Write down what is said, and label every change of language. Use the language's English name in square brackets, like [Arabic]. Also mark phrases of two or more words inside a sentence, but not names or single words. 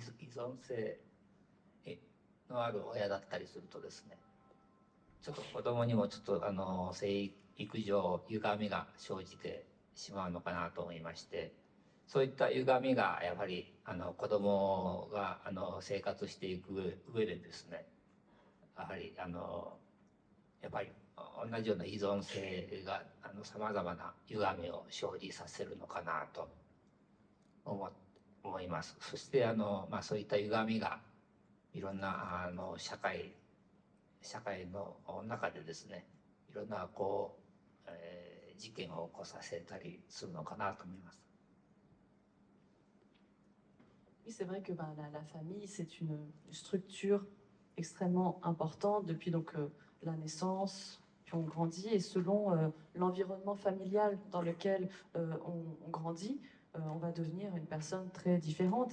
[Japanese] 存性のある親だったりするとですね、ちょっと子供にもちょっと生育上歪みが生じてしまうのかなと思いまして、そういった歪みがやはり子供が生活していく上でですね、やはり同じような依存性がさまざまな歪みを生じさせるのかなと思います。そしてそういった歪みがいろんな社会の中でですね、いろんな事件を起こさせたりするのかなと思います。 [French] Oui, c'est vrai que la famille, c'est une structure extrêmement importante depuis donc la naissance, puis on grandit, et selon l'environnement familial dans lequel on grandit, on va devenir une personne très différente.